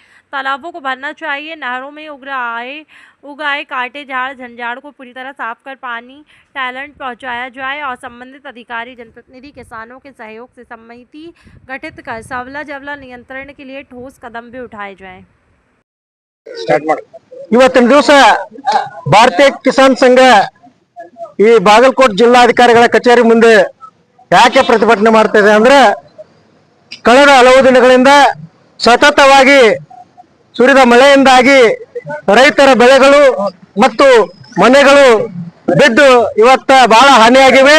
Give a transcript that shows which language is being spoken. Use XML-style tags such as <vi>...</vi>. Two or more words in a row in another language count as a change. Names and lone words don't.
<hi>तालाबों को भरना चाहिए। नहरों में उगाए काटे झाड़ झंझाड़ को पूरी तरह साफ कर पानी टैलेंट पहुंचाया जाए और संबंधित अधिकारी जनप्रतिनिधि किसानों के सहयोग से समिति गठित कर सावला जावला नियंत्रण के लिए ठोस कदम भी उठाए जाएं।</hi> <kn>ಇವತ್ತಿನ ದಿವಸ ಭಾರತೀಯ ಕಿಸಾನ್ ಸಂಘ ಈ ಬಾಗಲಕೋಟೆ ಜಿಲ್ಲಾಧಿಕಾರಿಗಳ ಕಚೇರಿ ಮುಂದೆ ಯಾಕೆ ಪ್ರತಿಭಟನೆ ಮಾಡ್ತಾ ಇದೆ ಅಂದ್ರೆ ಕಳೆದ ಹಲವು ದಿನಗಳಿಂದ ಸತತವಾಗಿ ಸುರಿದ ಮಳೆಯಿಂದಾಗಿ ರೈತರ ಬೆಳೆಗಳು ಮತ್ತು ಮನೆಗಳು ಬಿದ್ದು ಇವತ್ತು ಬಹಳ ಹಾನಿಯಾಗಿವೆ।</kn>